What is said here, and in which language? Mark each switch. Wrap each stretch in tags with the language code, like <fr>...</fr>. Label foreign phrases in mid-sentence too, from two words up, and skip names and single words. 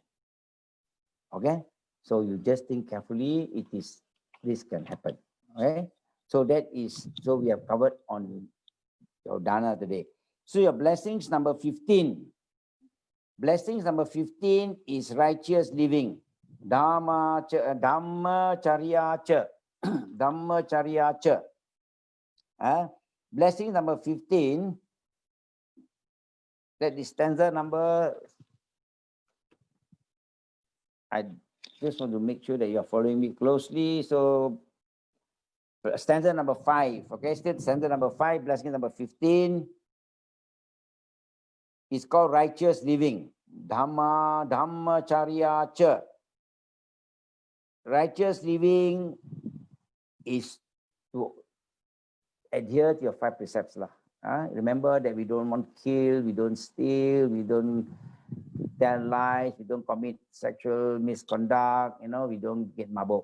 <en>Okay, so you just think carefully. This can happen. Okay, so we have covered on your dana today. So your blessings number 15. Blessings number 15 is righteous living.</en> <pi>Dhamma charya cha. Dhamma charya cha.</pi> <en>Blessing number 15. That is stanza number. I just want to make sure that you are following me closely. So stanza number 5. Okay, still stanza number 5, blessing number 15. It's called righteous living.</en> <pi>Dhamma charya cha.</pi> <en>Righteous living is to adhere to your 5 precepts lah. Remember that we don't want to kill, we don't steal, we don't tell lies, we don't commit sexual misconduct, we don't get mabuk.</en>